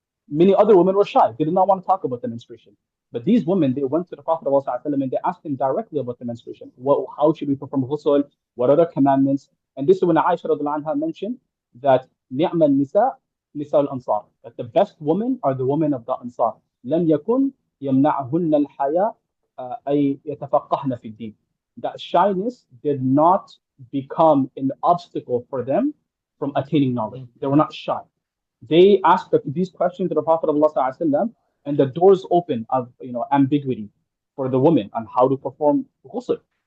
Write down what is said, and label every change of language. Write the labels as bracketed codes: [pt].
[en] Many other women were shy. They did not want to talk about the menstruation. But these women, they went to the Prophet ﷺ and they asked him directly about the menstruation. How should we perform ghusl? What are the commandments? And this is when Aisha radiallahu anha mentioned that [ar] نِعْمَ النِّسَاء نِسَاء الْأَنصَارِ, [en] that the best women are the women of the Ansar. [ar] لَمْ يَكُنْ يَمْنَعْهُنَّ الْحَيَاء أي يتفقهن في الدين. [en] That shyness did not become an obstacle for them from attaining knowledge. They were not shy. They asked these questions to the Prophet ﷺ, and the doors open of ambiguity for the woman on how to perform ghusl.